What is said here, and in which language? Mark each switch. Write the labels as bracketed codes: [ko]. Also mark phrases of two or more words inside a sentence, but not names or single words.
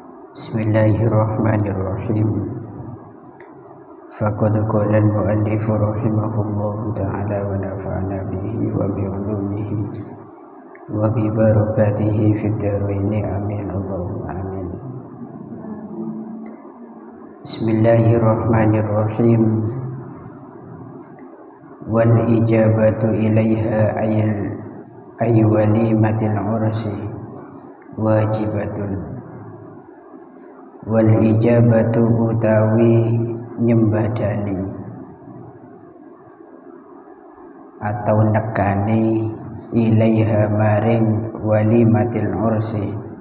[ar] بسم الله الرحمن الرحيم. فقد قال المؤلف رحمه الله تعالى ونفعنا به وبعلومه وببركاته في الدارين آمين اللهم آمين. بسم الله الرحمن الرحيم. والإجابة إليها أي وليمة العرس واجبة. والإجابة [jv] utawi nyembadani atau nekani ilaiha maring [ar] وليمة العرس